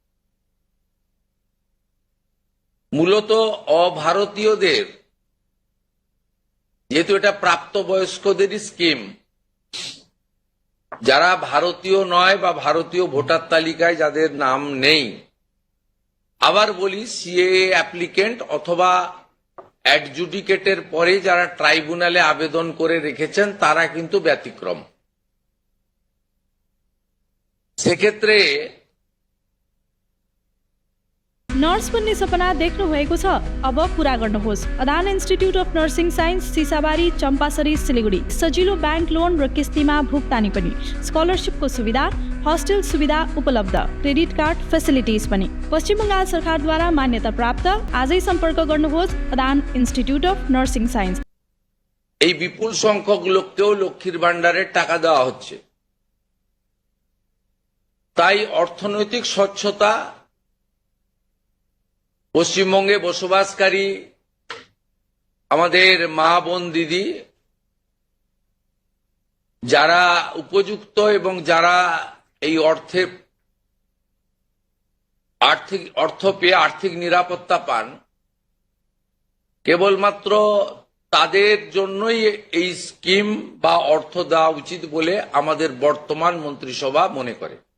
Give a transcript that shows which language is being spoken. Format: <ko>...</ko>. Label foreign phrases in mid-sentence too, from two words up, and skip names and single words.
<bn>মূলত অভারতীয়দের, যেহেতু এটা প্রাপ্তবয়স্কদেরই স্কিম, যারা ভারতীয় নয় বা ভারতীয় ভোটার তালিকায় যাদের নাম নেই, আবার বলি</bn> <en>CA applicant</en> <bn>অথবা অ্যাডজুডিকেটের পরে যারা ট্রাইব্যুনালে আবেদন করে রেখেছেন তারা কিন্তু ব্যতিক্রম। সেক্ষেত্রে</bn> <ne>नर्स बन्ने सपना देख्नु भएको छ? अब पूरा गर्नुहोस्। अदान इन्स्टिट्युट अफ नर्सिङ साइन्स, सिसाबारी, चम्पासरी, सिलिगुडी। सजिलो</ne> <en>bank loan</en> <ne>र किस्तीमा भुक्तानी पनि, स्कलरसिपको सुविधा, हस्टेल सुविधा उपलब्ध,</ne> <en>credit card facilities</en> <ne>पनि। पश्चिम बङ्गाल सरकारद्वारा मान्यता प्राप्त। आजै सम्पर्क गर्नुहोस् अदान इन्स्टिट्युट अफ नर्सिङ साइन्स।</ne> <bn>এই বিপুল সংখ্যক লোককেও লক্ষ্মীর ভান্ডারের টাকা দেওয়া হচ্ছে, তাই অর্থনৈতিক স্বচ্ছতা পশ্চিমবঙ্গে বসবাসকারী আমাদের মা বোন দিদি যারা উপযুক্ত এবং যারা এই অর্থ পেয়ে আর্থিক নিরাপত্তা পান, কেবলমাত্র তাদের জন্যই এই স্কিম বা অর্থ দেওয়া উচিত বলে আমাদের বর্তমান মন্ত্রিসভা মনে করে।</bn>